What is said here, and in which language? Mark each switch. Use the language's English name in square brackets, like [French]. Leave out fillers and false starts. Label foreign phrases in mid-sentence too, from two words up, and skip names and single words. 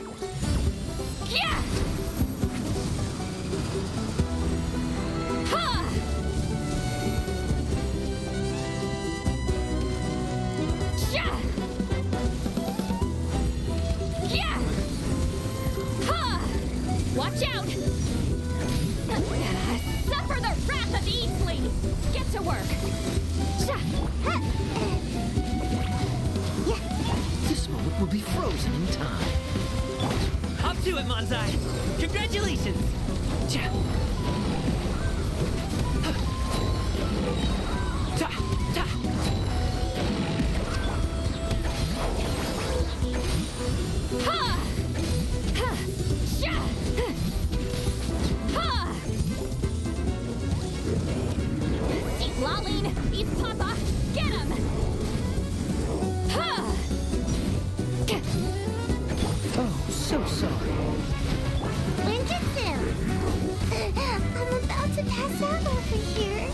[English] Yeah! Ha! Sha! Yeah! Ha! Watch out! Suffer the wrath of Eastling! Get to work! Sha! This moment will be frozen in time. Up to it, Manzai! Congratulations! Ja. Ta, ta. Ha! Ha! Sha! Ha! Eat Laline! Eat Papa! Get him! Ha! Oh, so sorry. Ninjutsu! I'm about to pass out over here.